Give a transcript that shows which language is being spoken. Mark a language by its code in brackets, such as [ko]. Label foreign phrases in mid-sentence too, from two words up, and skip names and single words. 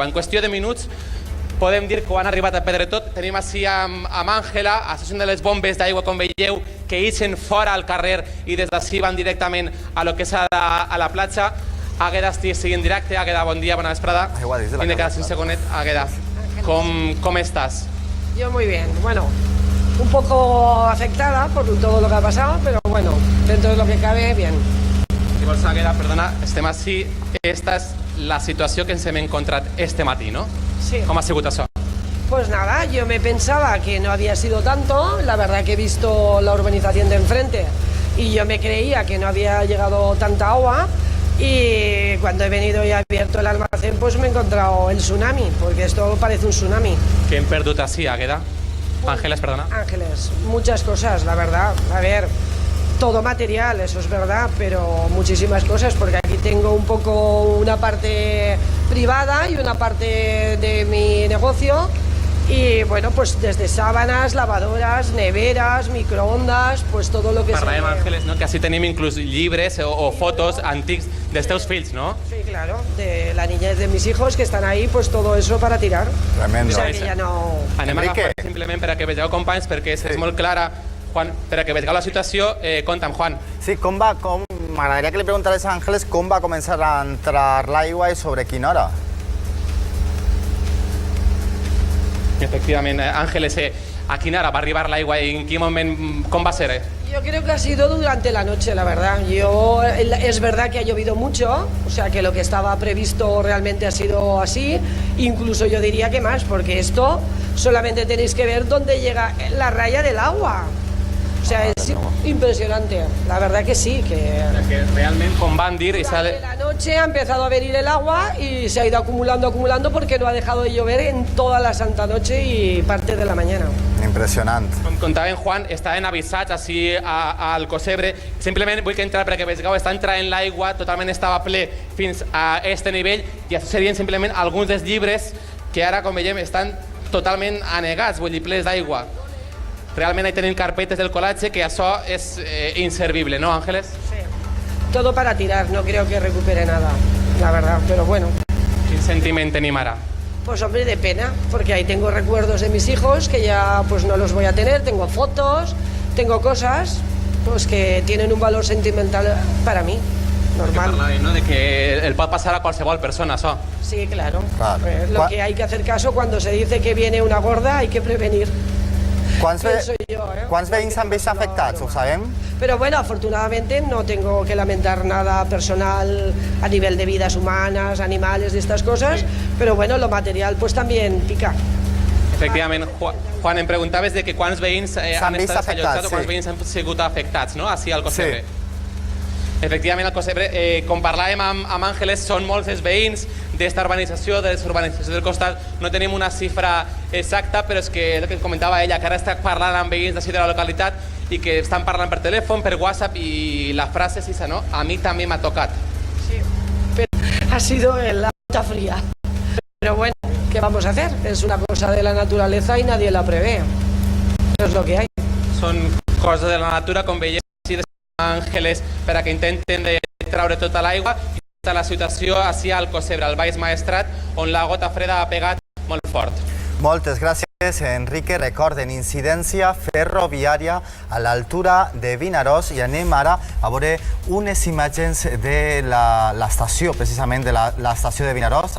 [ca] En qüestió de minuts podem dir que ho han arribat a perdre tot. Tenim així amb Àngela, això són de les bombes d'aigua, com veieu, que ixen fora al carrer i des d'ací van directament a lo que és a la platja. Àgueda, estic en directe. Àgueda, bon dia, bona vesprada. I de cada 5 segonet, Àgueda, [es] ¿cómo estás? Yo muy bien, bueno, un poco afectada por todo lo que ha pasado, pero bueno, dentro de lo que cabe, bien. [ca] Llavors, Agueda, perdona, estem així. Esta és la situació que ens hem encontrat este matí, ¿no? [es] Sí. [ca] Com ha sigut això? [es] Pues nada, yo me pensaba que no había sido tanto, la verdad que he visto la urbanización de enfrente y yo me creía que no había llegado tanta agua y cuando he venido y he abierto el almacén pues me he encontrado el tsunami, porque esto parece un tsunami. [ca] Què hem perdut així, Agueda? Ángeles, perdona. [es] Ángeles, muchas cosas, la verdad. A ver, todo material, eso es verdad, pero muchísimas cosas, porque aquí tengo un poco una parte privada y una parte de mi negocio. Y bueno, pues desde sábanas, lavadoras, neveras, microondas, pues todo lo que [ca] Parlàvem, Ángeles, no? Que així tenim inclús llibres o fotos antics dels teus fills, no? [es] Sí, claro, de la niñez de mis hijos que están ahí, pues todo eso para tirar. Tremendo. O sea que ya no... [ca] Anem a agafar simplement per a que vegeu, companys, perquè és molt clara. Juan, per a que vegeu la situació, conta'm, Juan. Sí, m'agradaria que li preguntares a Ángeles com va començar a entrar l'aigua i sobre quina hora. Efectivament, Ángeles, a quina hora va arribar l'aigua i en quin moment, com va ser? [es] Yo creo que ha sido durante la noche, la verdad. Es verdad que ha llovido mucho, o sea que lo que estaba previsto realmente ha sido así, incluso yo diría que más, porque esto solamente tenéis que ver dónde llega la raya del agua. O sea, es impresionante, la verdad que sí. Que [ca] realment, com van dir... [es] Durante la noche ha empezado a venir el agua y se ha ido acumulando porque no ha dejado de llover en toda la santa noche y parte de la mañana. [ca] Impressionant. Com contava en Juan, estaven avisats així al Cosebre. Simplement vull que entrar perquè vegeu, està entrant l'aigua, totalment estava ple fins a este nivell i això serien simplement alguns dels llibres que ara, com veiem, estan totalment anegats, vull dir, plens d'aigua. Realment hi tenim carpetes del colatge que això és inservible, ¿no, Ángeles? [es] Sí. Todo para tirar, no creo que recupere nada, la verdad, pero bueno. [ca] Quin sentiment tenim ara? [es] Pues hombre, de pena, porque ahí tengo recuerdos de mis hijos que ya pues no los voy a tener, tengo fotos, tengo cosas pues que tienen un valor sentimental para mí, normal. [ca] Parlàvem, no?, de que el pot passar a qualsevol persona, això. [es] Sí, claro. Lo que hay que hacer caso cuando se dice que viene una gorda, hay que prevenir. [ca] Quants veïns han vist afectats, ho sabem? [es] Pero bueno, afortunadamente no tengo que lamentar nada personal a nivel de vidas humanas, animales y estas cosas, pero bueno, lo material pues también pica. [ca] Efectivament, Juan, em preguntaves de que quants veïns han estat desallotjats o quants veïns han sigut afectats, no?, així al Cosebre. Efectivament, al Cosebre, com parlàvem amb Ángeles, són molts els veïns d'esta urbanització, de les urbanitzacions del costat. No tenim una xifra exacta, però és que el que comentava ella, que ara està parlant amb veïns d'ací de la localitat i que estan parlant per telèfon, per WhatsApp, i la frase és esa, no? A mi també m'ha tocat. [es] Sí, pero ha sido la gota fría. Pero bueno, ¿qué vamos a hacer? Es una cosa de la naturaleza y nadie la prevé. Eso es lo que hay. [ca] Són coses de la natura, com veiem, així de Ángeles, per a que intenten de traure tota l'aigua, i està la situació així al Cosebre, al Baix Maestrat, on la gota freda ha pegat molt fort. Moltes gràcies, Enrique. Recorden, incidència ferroviària a l'altura de Vinaròs, i anem ara a veure unes imatges de l'estació, precisament de l'estació de Vinaròs.